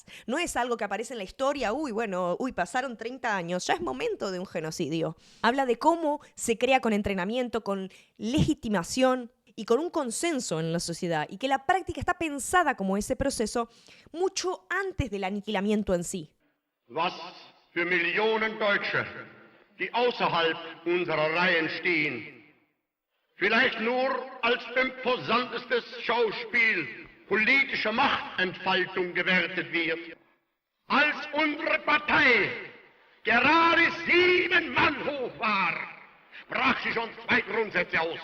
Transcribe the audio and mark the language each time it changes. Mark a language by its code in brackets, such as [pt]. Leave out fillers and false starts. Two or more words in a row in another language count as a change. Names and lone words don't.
[es] No es algo que aparece en la historia, pasaron 30 años, ya es momento de un genocidio. Habla de cómo se crea con entrenamiento, con legitimación y con un consenso en la sociedad, y que la práctica está pensada como ese proceso mucho antes del aniquilamiento en sí. [de] Was für Millionen Deutsche, die außerhalb unserer Reihen stehen, vielleicht nur als imposantestes Schauspiel politische Machtentfaltung gewertet wird, als unsere Partei gerade 7 Mann hoch war, sprach sie schon 2 Grundsätze aus.